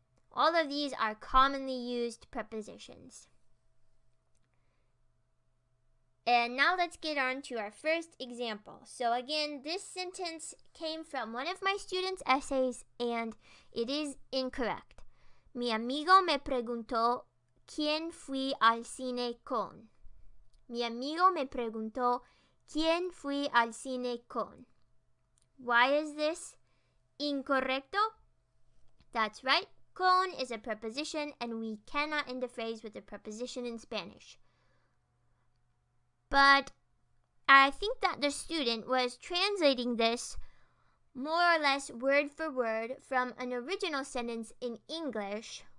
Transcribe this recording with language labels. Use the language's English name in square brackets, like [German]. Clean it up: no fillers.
[English] All of these are commonly used prepositions. And now let's get on to our first example. So again, this sentence came from one of my students' essays, and it is incorrect. [Spanish] Mi amigo me preguntó quién fui al cine con. Mi amigo me preguntó quién fui al cine con. [English] Why is this incorrecto? That's right. Con is a preposition, and we cannot end a phrase with a preposition in Spanish. But I think that the student was translating this more or less word for word from an original sentence in English.